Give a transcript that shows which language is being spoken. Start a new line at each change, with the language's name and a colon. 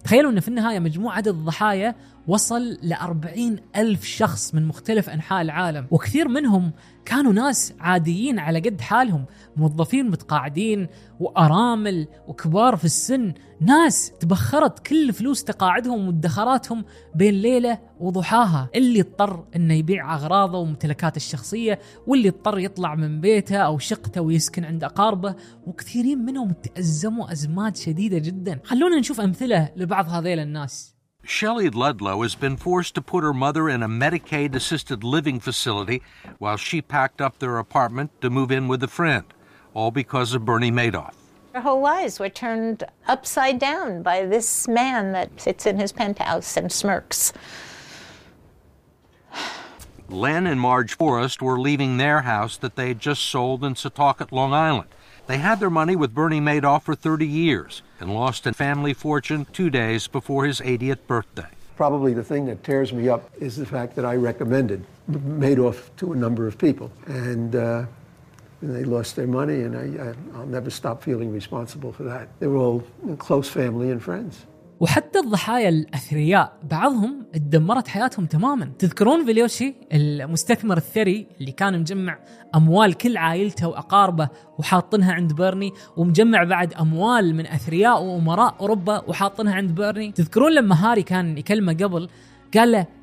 Arabic: تخيلوا أن في النهاية مجموع عدد الضحايا وصل لأربعين ألف شخص من مختلف أنحاء العالم، وكثير منهم كانوا ناس عاديين على قد حالهم، موظفين متقاعدين وأرامل وكبار في السن، ناس تبخرت كل فلوس تقاعدهم وادخاراتهم بين ليلة وضحاها، اللي اضطر انه يبيع أغراضه وممتلكاته الشخصية، واللي اضطر يطلع من بيته أو شقته ويسكن عند أقاربه، وكثيرين منهم تأزموا أزمات شديدة جدا. خلونا نشوف أمثلة لبعض هذيل الناس.
English: Shelley Ludlow has been forced to put her mother in a Medicaid-assisted living facility while she packed up their apartment to move in with a friend, all because of Bernie Madoff. Their whole lives were turned upside down by this man that sits in his penthouse and smirks. Len and Marge Forrest were leaving their house that they had just sold in Setauket, Long Island. They had their money with Bernie Madoff for 30 years and lost a family fortune 2 days before his 80th birthday. Probably the thing that tears me up is the fact that I recommended Madoff to a number of people, and they lost their money, and I'll never stop feeling responsible for that. They were all close family and friends.
Arabic: وحتى الضحايا الأثرياء بعضهم اتدمرت حياتهم تماما. تذكرون فيليوشي المستثمر الثري اللي كان مجمع أموال كل عائلته وأقاربه وحاطنها عند بيرني، ومجمع بعد أموال من أثرياء وأمراء أوروبا وحاطنها عند بيرني؟ تذكرون لما هاري كان يكلمه قبل قال له